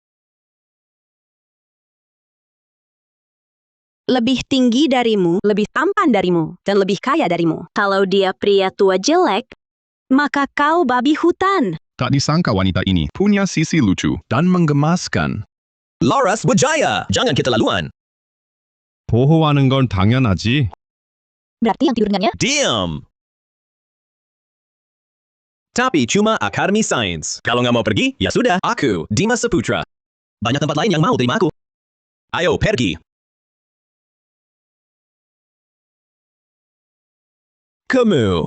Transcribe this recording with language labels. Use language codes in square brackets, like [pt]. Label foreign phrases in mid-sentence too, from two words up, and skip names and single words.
[id] Lebih tinggi darimu, lebih tampan darimu, dan lebih kaya darimu. Kalau dia pria tua jelek, maka kau babi hutan. Tak disangka wanita ini punya sisi lucu dan menggemaskan. Laras Wijaya, jangan keterlaluan. [ko] 보호하는 건 당연하지. [id] Berarti yang tidur dengannya? Diam. Tapi cuma Akademi Sains. Kalau nggak mau pergi, ya sudah. Aku, Dimas Saputra. Banyak tempat lain yang mau terima aku. Ayo, pergi. Kamu.